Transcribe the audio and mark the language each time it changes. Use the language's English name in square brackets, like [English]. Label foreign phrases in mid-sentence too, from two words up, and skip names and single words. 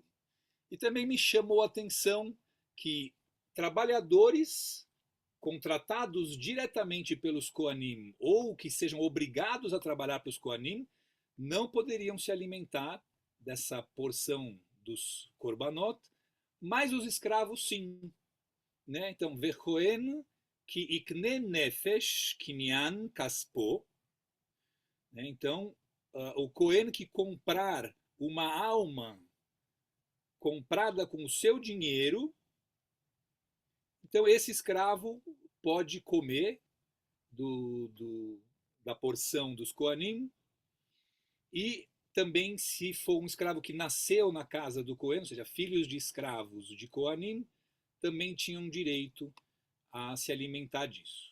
[Portuguese] E também me chamou a atenção que trabalhadores contratados diretamente pelos Koanim ou que sejam obrigados a trabalhar para os Koanim não poderiam se alimentar dessa porção dos korbanot, mas os escravos sim. Né? Então, [Hebrew] וכהן כי יקנה נפש קנין כספו. [Portuguese] Né? Então, o Cohen que comprar uma alma comprada com o seu dinheiro, então esse escravo pode comer da porção dos Koanim, e também se for um escravo que nasceu na casa do Cohen, ou seja, filhos de escravos de Koanim, também tinham direito a se alimentar disso.